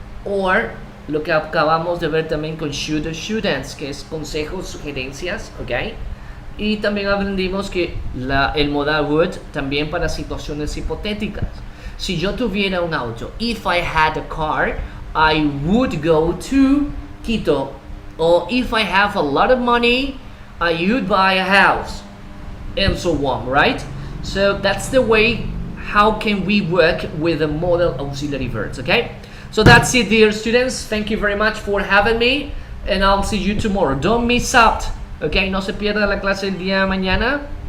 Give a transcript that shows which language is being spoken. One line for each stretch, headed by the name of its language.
Spanish: Or lo que acabamos de ver también con should or shouldn't, que es consejos, sugerencias, ¿ok? Y también aprendimos que el modal would también para situaciones hipotéticas. Si yo tuviera un auto,
English: if I had a car, I would go to Quito. Or if I have a lot of money, I would buy a house. And so on, right? So that's the way how can we work with the modal auxiliary verbs, okay? So that's it, dear students. Thank you very much for having me, and I'll see you tomorrow. Don't miss out, okay?
Spanish: No se pierda la clase el día de mañana.